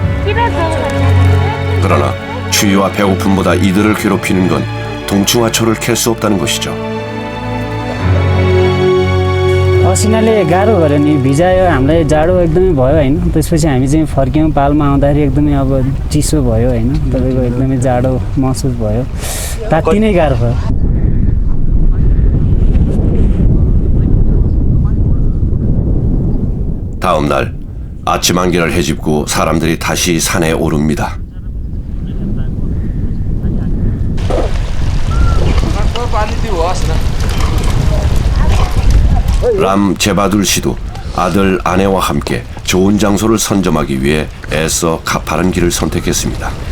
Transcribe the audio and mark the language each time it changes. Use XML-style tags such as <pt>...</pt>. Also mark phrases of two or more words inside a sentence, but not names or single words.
<ko>그러나 추위와 배고픔보다 이들을 괴롭히는 건 동충하초를 캘 수 없다는 것이죠.</ko> <ne>असिनाले गाह्रो गर्यो नि भिजायो हामीलाई जाडो एकदमै भयो होइन त्यसपछि हामी चाहिँ फर्क्यौँ पालमा आउँदाखेरि एकदमै अब चिसो भयो होइन तपाईँको एकदमै जाडो महसुस भयो तात्ति नै गाह्रो भयो</ne> <ko>다음 날 아침 안개를 헤집고 사람들이 다시 산에 오릅니다. 람 제바둘 씨도 아들 아내와 함께 좋은 장소를 선점하기 위해 애써 가파른 길을 선택했습니다.</ko>